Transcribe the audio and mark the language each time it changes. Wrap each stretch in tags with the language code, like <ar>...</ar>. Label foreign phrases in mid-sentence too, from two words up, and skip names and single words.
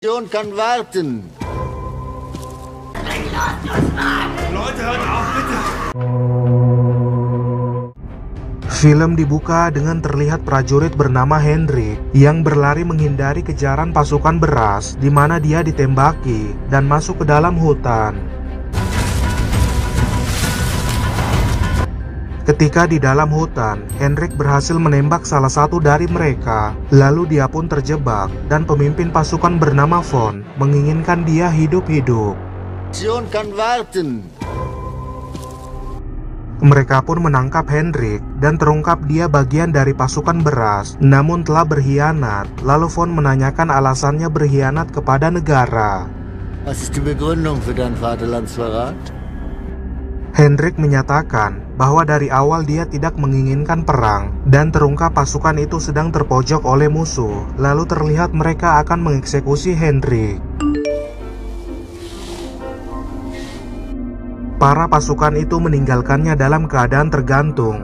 <de>Mission kann warten. Leute, hört auf, bitte!</de> <id>Film dibuka dengan terlihat prajurit bernama Hendrik yang berlari menghindari kejaran pasukan beras, di mana dia ditembaki dan masuk ke dalam hutan. Ketika di dalam hutan, Hendrik berhasil menembak salah satu dari mereka. Lalu dia pun terjebak dan pemimpin pasukan bernama Von menginginkan dia hidup-hidup.</id> <de>Mission kann warten.</de> <id>Mereka pun menangkap Hendrik dan terungkap dia bagian dari pasukan beras, namun telah berkhianat. Lalu Von menanyakan alasannya berkhianat kepada negara.</id> <de>Was ist die Begründung für deinen Vaterlandsverrat?</de> <id>Hendrik menyatakan bahwa dari awal dia tidak menginginkan perang dan terungkap pasukan itu sedang terpojok oleh musuh. Lalu terlihat mereka akan mengeksekusi Hendrik. Para pasukan itu meninggalkannya dalam keadaan tergantung.</id>